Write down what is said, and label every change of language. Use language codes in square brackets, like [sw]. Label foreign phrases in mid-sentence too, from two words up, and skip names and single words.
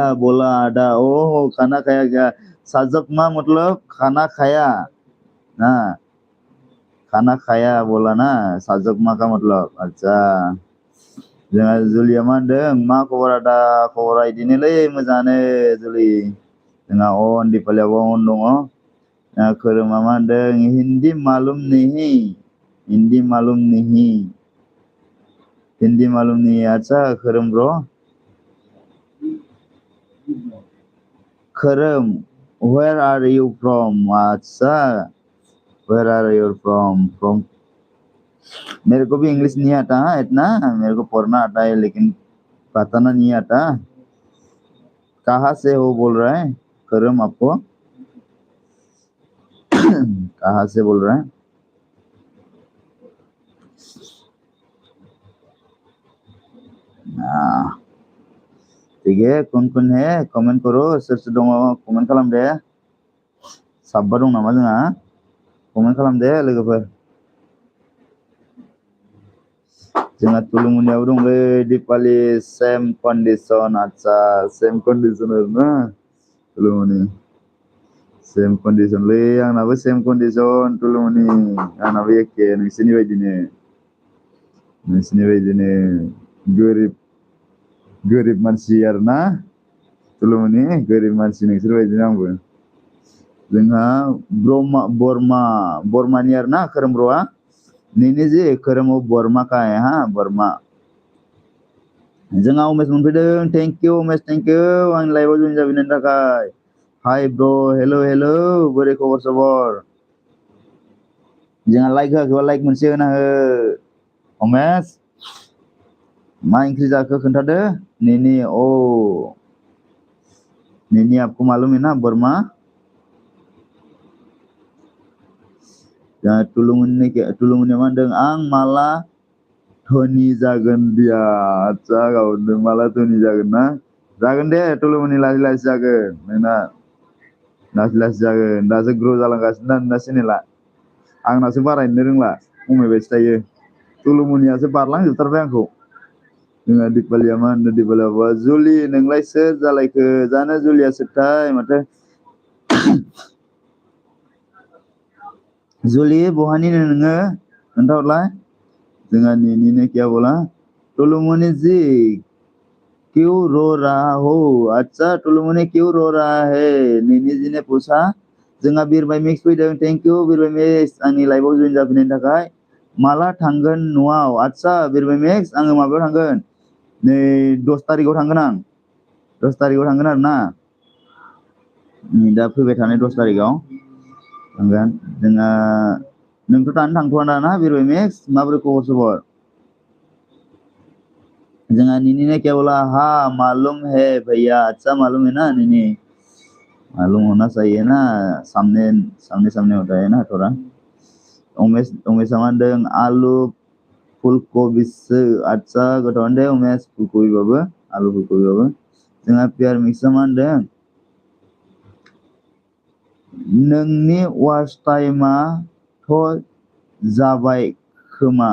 [hi] बोला आधा ओ खाना खाया क्या साजकमा मतलब खाना खाया ना खाना खाया बोला ना साजकमा का मतलब अच्छा [brx] जोंहा जुलिया मा होनदों मा खबर आदा खबरा इदिनोलै मोजाङानो जुलि जोंहा अन दिपालियाबो अन दङ खोरोमा मा होनदों [hi] हिन्दी मालूम नहीं हिन्दी मालूम नहीं हिन्दी मालूम नहीं [brx] अच्छा खोरोम ब्रो [en] Karam, where are you from? Acha, where are you from? [hi] From मेरे को भी इंग्लिश नहीं आता है इतना, मेरे को पढ़ना आता है लेकिन बताना नहीं आता। कहाँ से हो बोल रहा है करम आपको? कहाँ से बोल रहा है? ठीक है, कौन है कमेंट करो, [brx] सोर दङ कमेंट खालाम दे। साबा दं नामा जोंहा? कमेंट खालाम दे लोगोफोर। जोंहा तुलुमुनियाबो दंलै दिपालि [en] same condition. [brx] आच्छा [en] same condition [brx] आरोना तुलुमुनि। [en] same condition [brx] लै आंनाबो [en] same condition [brx] तुलुमुनि। आंनाबो एखे नोंसिनि बायदिनो। नोंसिनि बायदिनो गोरिब मानसि आरोना तुलुमुनि, गोरिब मानसि नोंसोर बायदिनो आंबो। जोंहा बर्मानि आरोना खोरोम ब्र'आ। [hi] नैने जे खोरोम बर्मा का है हाँ बर्मा। [brx] जोंहा उमेश मोनफैदों, [en] thank you [brx] उमेश, थेंक इउ आंनि लाइभआव जइन जाफैनायनि थाखाय। [en] hi bro hello' [brx] बोरै खबर सबर? जोंहा लाइक होआखैबा लाइक मोनसे होना हो उमेश। मा ओंख्रि जाखो खोन्थादो नेनि। [hi] ओ नेनि आपको मालूम है ना बर्मा? [brx] तुलुमुनिया मा होनदों? आं माला धोनि जागोन दिया। आच्छा गावदों माला धोनि जागोन ना? जागोन दे तुलुमुनि, लासै लासै जागोन नोंना। लासै लासै जागोन, दासो ग्र' जालांगासिनो ना नोंना चेनेला। आंनासो बारायनो रोंला, खमायबायसो थायो। तुलुमुनियासो बारलांजोबथारबाय आंखौ। जोंहा दिपालिया मा होनदों? दिपालिया बाबा जुलि नोंलाय सोर जालायखो? जानो जुलिया सोरथाय माथो? जुलि बहानिनो नोङो खोन्थाहरलाय। [hi] जोंहा नेनिने क्या बोला? तुलुमुनि जी क्यों रो रहा हो? अच्छा तुलुमुनि क्यों रो रहा है? नेनि जी ने पूछा। [brx] जोंहा बिरबाय मिक्स फैदों, [en] thank you [brx] बिरबाय मिक्स आंनि लाइभआव जइन जाफैनायनि थाखाय। माला थांगोन न'आव? आच्छा बिरबाय मिक्स आङो माबायाव थांगोन, नै 10 तारिखआव थांगोन आं। 10 तारिखआव थांगोन आरोना। दा फैबाय थानाय 10 तारिखआव थांगोन। जोंहा नोंथ' दानो थांथ'आ दाना बिरबाय मिक्स, माबोरै खबर सबर? [hi] जोंहा नेनी ने क्या बोला? हाँ मालूम है भैया। अच्छा मालूम है ना नेनी? मालूम होना चाहिए ना, सामने होता है ना थोड़ा। [brx] उमेश मा होनदों? आलु फुलकबिसो। आच्छा गोथावानो दे उमेश, फुलकबिबाबो आलु फुलकबिबाबो। जोंहा पियार मिक्सआ मा होनदों? नोंनि वाच टाइमाथ' जाबाय खोमा।